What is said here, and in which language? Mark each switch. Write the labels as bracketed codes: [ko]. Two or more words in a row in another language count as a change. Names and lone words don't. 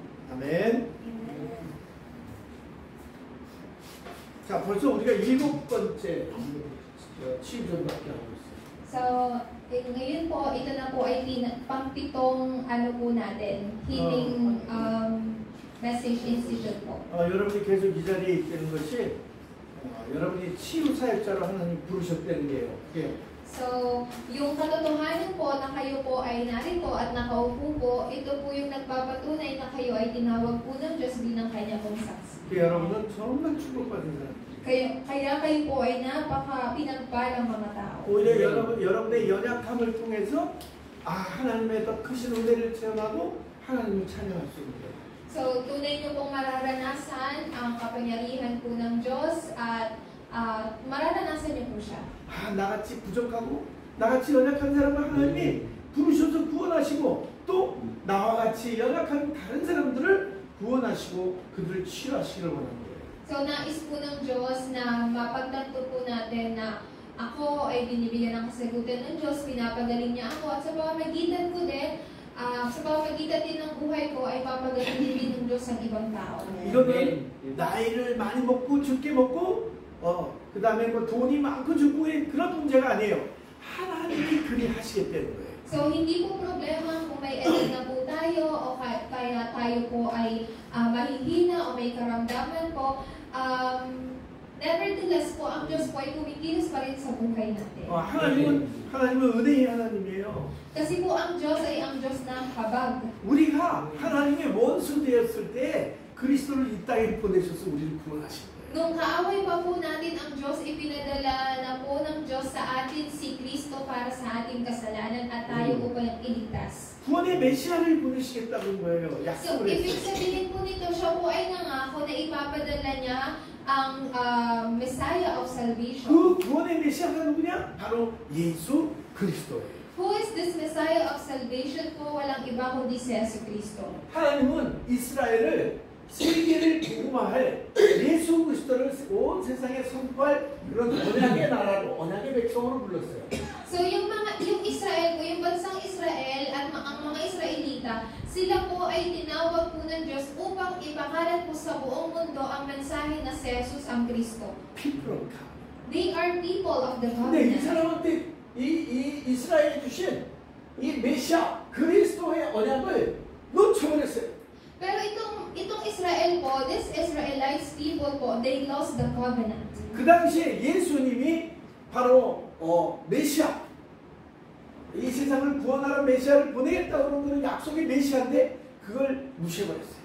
[ko] 아멘. 자, 벌써 우리가 7번째 치유전밖에 하고 있어요. [tl] So, ngayon po, ito na po ay pang-pitong ano po natin, [en] healing message institute [tl] po. [ko] 여러분이 계속 이 자리에 있다는 것이 여러분이 치유 사역자로 하나님 부르셨다는 게요. [tl] So, yung katotohanan po na kayo po ay narito at nakaupo po, ito po yung nagpapatunay na kayo ay tinawag po ng Diyos bilang kanya pong saksi. [ko] 여러분은 정말 축복받은 사람. [tl] Kaya kayo po ay pinagpalang mga tao. [ko] 오히려 여러분의 연약함을 통해서 하나님의 더 크신 은혜를 체험하고 하나님을 찬양할 수 있는 거예요. [tl] So, tunay niyo pong mararanasan ang kapangyarihan po ng Diyos at mararanasan niyo po siya. [ko] 나같이 부족하고 나같이 연약한 사람을 하나님이 부르셔서 구원하시고 또 나와 같이 연약한 다른 사람들을 구원하시고 그들을 치유하시기를 원하는 거예요. [tl] So, nais po ng Diyos na mapagtanto po natin na ako ay binibigyan ng kasagutan ng Diyos, pinapagaling niya ako, at sa pamamagitan ko din, sa pamamagitan din ng buhay ko ay papagaling din ng Diyos ang ibang tao. [ko] 이거는 나이를 많이 먹고 적게 먹고 그 다음에 뭐 돈이 많고 적고 그런 문제가 아니에요. 하나님이 그리 하시겠다는 거예요. [tl] So, hindi po problema kung may edad na po tayo o kaya tayo po ay mahihina o may karamdaman po. Nevertheless po, ang Diyos po ay kumikilos pa rin sa buhay natin. [ko] 하나님은 은혜의 하나님이에요. [tl] Kasi po ang Diyos ay ang Diyos ng habag. [ko] 우리가 하나님의 원수 되었을 때 그리스도를 이 땅에 보내셔서 우리를 구원하신 거예요. [tl] Nung kaaway pa po natin ang Diyos, ipinadala na po ng Diyos sa atin si Kristo para sa ating kasalanan at tayo upang iligtas. [ko] 구원의 메시아를 보내시겠다는 거예요. [tl] So, [ko] 약속을 [tl] ibig [ko] 했어요. [tl] sabihin po nito, siya po ay nangako na ipapadala niya ang [en] Messiah of Salvation. [ko] 그 구원의 메시아가 누구냐? 바로 예수 그리스도예요. [en] Who is this Messiah of Salvation po? [tl] Walang iba kundi si Yesu Kristo. [ko] 하나님은 이스라엘을 세계를 복음화할 예수 그리스도를 온 세상에 선포할 그런 언약의 나라로 언약의 백성으로 불렀어요. [tl] So yung Israel po, yung bansang Israel at ang mga Israelita, sila po ay tinawag po ng Diyos upang ipakalat po sa buong mundo ang mensahe na si Jesus ang Kristo. [en] People of God. They are people of the [ko] 근데 이 [en] covenant. [ko] 사람한테 이 이스라엘이 주신 이 메시아 그리스도의 언약을 놓쳐버렸어요. [tl] Pero itong Israel po, [en] this Israelites people po, they lost the covenant. [ko] 그 당시에 예수님이 바로 메시아, 이 세상을 구원하는 메시아를 보내겠다고 그러는 약속의 메시아인데 그걸 무시해버렸어요.